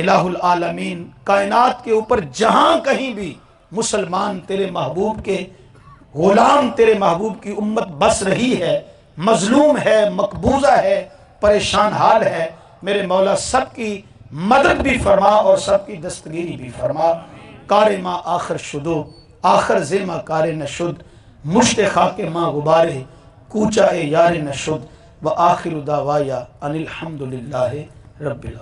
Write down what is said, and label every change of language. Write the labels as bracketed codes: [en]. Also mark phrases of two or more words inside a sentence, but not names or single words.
[ar] الہ العالمین، [ur] کائنات کے اوپر جہاں کہیں بھی مسلمان تیرے محبوب کے غلام، تیرے محبوب کی امت بس رہی ہے، مظلوم ہے، مقبوضہ ہے، پریشان حال ہے، میرے مولا سب کی مدد بھی فرما اور سب کی دستگیری بھی فرما۔ [fa] کار ما آخر شدو آخر زیمہ کار نشد، مشت خاک ما غبارے کوچہ یار نشد، [ar] و آخر دعوایا ان الحمدللہ رب العالمین۔